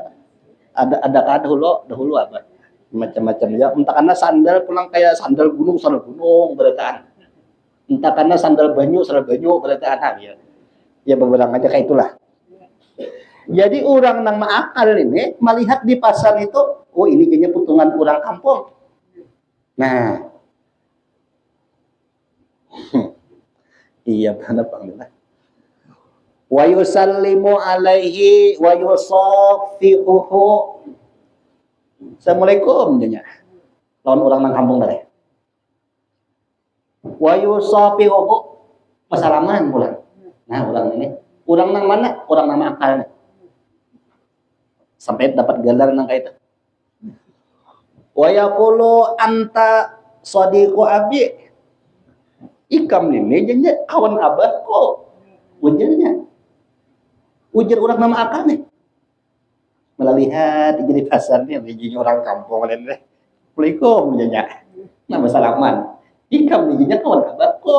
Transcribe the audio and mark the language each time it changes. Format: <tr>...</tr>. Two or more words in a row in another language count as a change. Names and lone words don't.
<bjn>Ada kan dahulu apa macam-macam ya, entah karena sandal pulang kayak sandal gunung berataan, entah karena sandal banyu berataan ya beberapa aja kayak itulah. Jadi orang nang maakal ini melihat di pasar itu, oh ini kayaknya putungan orang kampung. Nah iya benar Bang.</bjn> <ar>ويسلم عليه ويصافحه.</ar> <bjn>Assalamualaikum jadinya. Lawan orang nang kampung tadi.</bjn> <ar>ويصافحه,</ar> <bjn>masalaman pula. Nah, orang ini, orang nang mana? Orang nang akal. Sampai dapat gelar nang kayak itu.</bjn> <ar>ويقول أنت صديق أبي.</ar> <bjn>Ikam ini jadinya kawan abah kok. Ujarnya. Ujar orang nama akal nih. Melihat jadi pasarnya jadi orang kampung lain deh. Assalamualaikum jadinya. Nama salaman. Ikam jadinya kawan abah kok.</bjn>